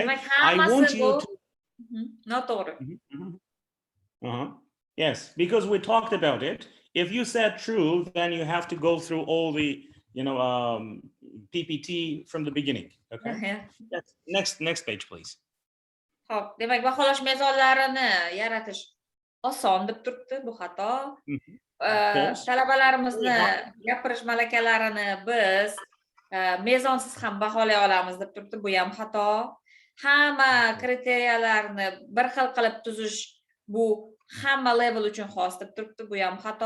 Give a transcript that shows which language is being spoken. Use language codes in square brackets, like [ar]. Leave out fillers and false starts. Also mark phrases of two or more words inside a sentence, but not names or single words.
[en] I want you to. Not order. Yes, because we talked about it. If you said true, then you have to go through all the PPT from the beginning. Okay. Yes. Next page, please. [uz] Hop, demak, baholash mezonlarini yaratish oson deb turibdi, bu xato. Talabalarimizni gapirish malakalarini biz mezonsiz ham baholay olamiz deb turibdi, bu ham xato. Hamma kriteriyalarni bir xil qilib tuzish bu hamma level uchun xos deb turibdi, bu ham xato.